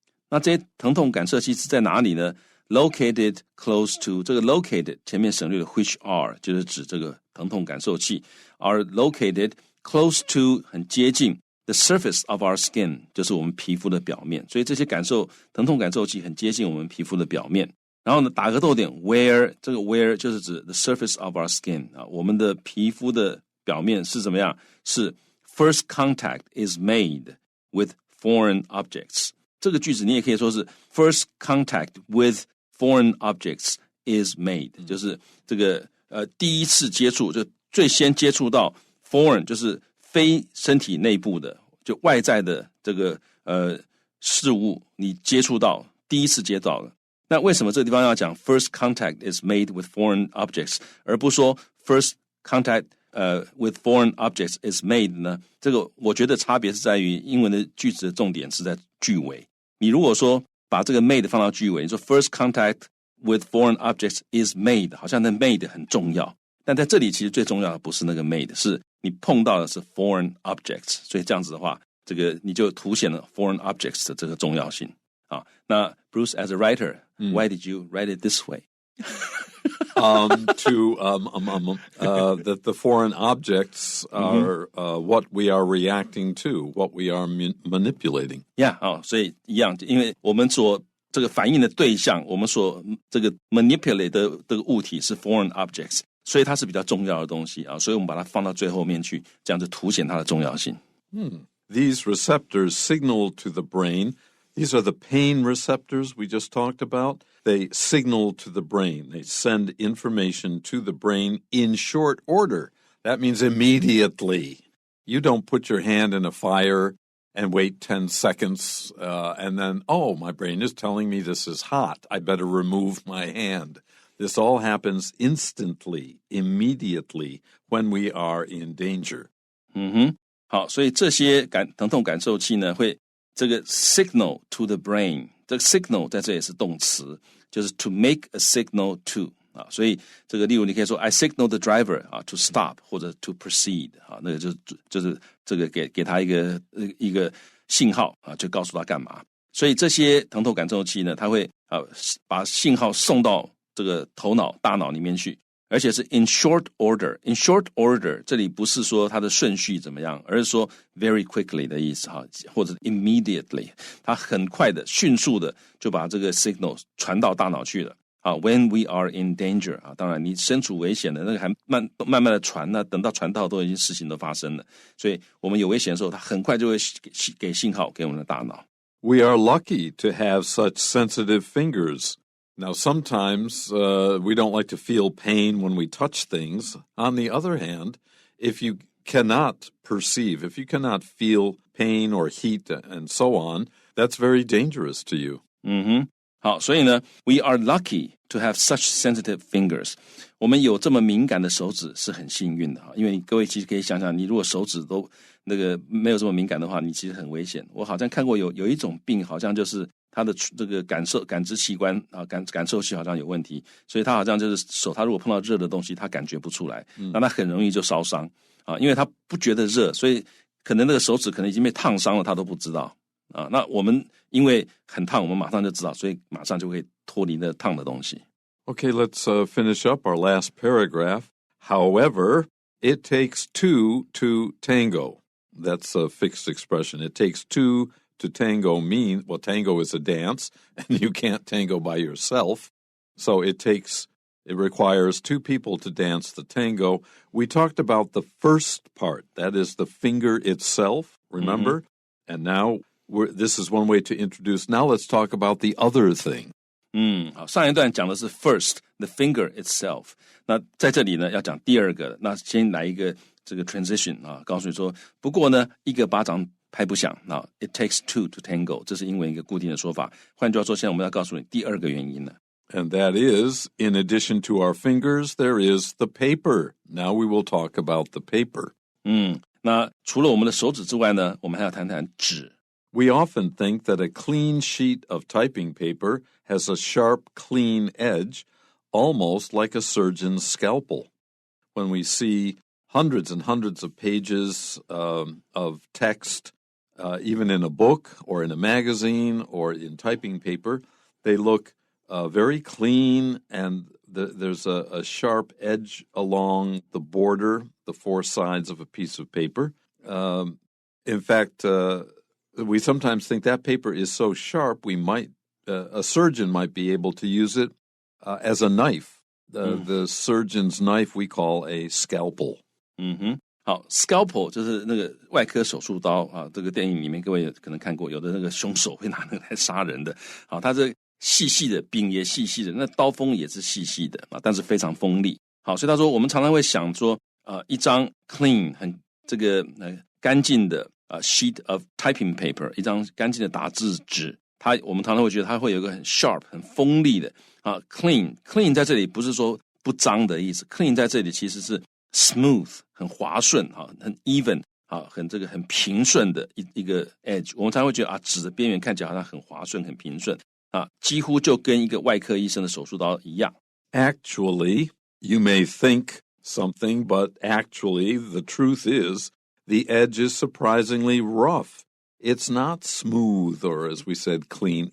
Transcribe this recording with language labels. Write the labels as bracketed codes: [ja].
[zh] 那这些疼痛感受器是在哪里呢？ [en] Located close to [zh] 这个 located 前面省略了 which are 就是指这个疼痛感受器 [en] are located close to [zh] 很接近 [en] the surface of our skin [zh] 就是我们皮肤的表面，所以这些疼痛感受器很接近我们皮肤的表面。然后呢打个逗点 where 这个 where 就是指 [en] the surface of our skin [zh] 我们的皮肤的表面是怎么样？ [en] 是 first contact is made with foreign objects。 [zh] 这个句子你也可以说是 [en] first contact with foreign objects is made， [zh] 就是这个第一次接触，就最先接触到 foreign 就是非身体内部的，就外在的这个事物，你接触到第一次接到了。那为什么这个地方要讲 [en] first contact is made with foreign objects， [zh] 而不说 [en] first contact with foreign objects is made [zh] 呢？这个我觉得差别是在于英文的句子的重点是在句尾。你如果说把这个 made 放到句尾，你说 [en] first contact with foreign objects is made， [zh] 好像那 made 很重要，但在这里其实最重要的不是那个 made， 是你碰到的是 [en] foreign objects， [zh] 所以这样子的话，这个你就凸显了 foreign objects 的这个重要性那 [en] Bruce as a writer, why did you write it this way? That the foreign objects are what we are reacting to, what we are manipulating. Yeah, [zh] 所以一样，因为我们所这个反应的对象，我们所这个 manipulate 的这个物体是 foreign objects， 所以它是比较重要的东西所以我们把它放到最后面去，这样子凸显它的重要性。 [en] These receptors signal to the brain. These are the pain receptors we just talked about. They signal to the brain. They send information to the brain in short order. That means immediately. You don't put your hand in a fire and wait 10 seconds and then, my brain is telling me this is hot. I better remove my hand. This all happens instantly, immediately, when we are in danger. [zh] 好，所以这些疼痛感受器呢，会这个 [en] signal to the brain， [zh] 这个 signal 在这里是动词，就是 [en] to make a signal to [zh] 所以这个例如你可以说 [en] I signal the driver to stop [zh] 或者 [en] to proceed [zh] 那个就是这个给他一个信号就告诉他干嘛。所以这些疼痛感受器呢，它会把信号送到这个大脑里面去。 [en] 而且是 in short order. In short order [zh] 这里不是说它的顺序怎么样，而是说 [en] very quickly [zh] 的意思或者 immediately， 它很快的迅速的就把这个 signal 传到大脑去了 [en] when we are in danger [zh] 当然你身处危险的那个还慢慢的传等到传到都已经事情都发生了，所以我们有危险的时候它很快就会给信号给我们的大脑。 [en] We are lucky to have such sensitive fingers.Now, sometimes we don't like to feel pain when we touch things. On the other hand, if you cannot perceive, if you cannot feel pain or heat and so on, that's very dangerous to you. [zh] 好，所以呢 [en] we are lucky to have such sensitive fingers. [zh] 我们有这么敏感的手指是很幸运的因为各位其实可以想想，你如果手指都那个没有这么敏感的话，你其实很危险。我好像看过有一种病，好像就是他的这个感知器官感受器好像有问题，所以他好像就是手，他如果碰到热的东西，他感觉不出来，那他很容易就烧伤因为他不觉得热，所以可能那个手指可能已经被烫伤了，他都不知道那我们因为很烫，我们马上就知道，所以马上就会脱离那烫的东西。 [en] Okay, let's finish up our last paragraph. However, it takes two to tango. That's a fixed expression. It takes two to tango well, tango is a dance, and you can't tango by yourself. So it requires two people to dance the tango. We talked about the first part, that is the finger itself, remember? And now this is one way to introduce. Now let's talk about the other thing. [zh] 好，上一段讲的是 [en] first, the finger itself. [zh] 那在这里呢，要讲第二个，那先来一个这个 transition 告诉你说，不过呢，一个巴掌拍不响 [en] it takes two to tango， [zh] 这是英文一个固定的说法。换句话说，现在我们要告诉你第二个原因了。 [en] And that is, in addition to our fingers, there is the paper. Now we will talk about the paper. [zh] 那除了我们的手指之外呢，我们还要谈谈纸。 [en] We often think that a clean sheet of typing paper has a sharp, clean edge, almost like a surgeon's scalpel. When we see hundreds and hundreds of pages of text, even in a book or in a magazine or in typing paper, they look very clean, and there's a sharp edge along the border, the four sides of a piece of paper. In fact, we sometimes think that paper is so sharp, a surgeon might be able to use it as a knife. The surgeon's knife we call a scalpel. [zh] 好 ，scalpel 就是那个外科手术刀啊。这个电影里面各位可能看过，有的那个凶手会拿那个来杀人的。好，它这细细的，柄也细细的，那刀锋也是细细的啊，但是非常锋利。好，所以他说我们常常会想说，一张 clean 很这个干净的 [en] sheet of typing paper， [zh] 一张干净的打字纸，我们常常会觉得它会有一个很 sharp 很锋利的啊 clean 在这里不是说不脏的意思 ，clean 在这里其实是 smooth 很滑顺啊，很 even 啊，很平顺的一个 edge。我们常常会觉得纸的边缘看起来好像很滑顺很平顺啊，几乎就跟一个外科医生的手术刀一样。 [en] Actually, you may think something, but actually the truth is the edge is surprisingly rough. It's not smooth or, as we said, clean.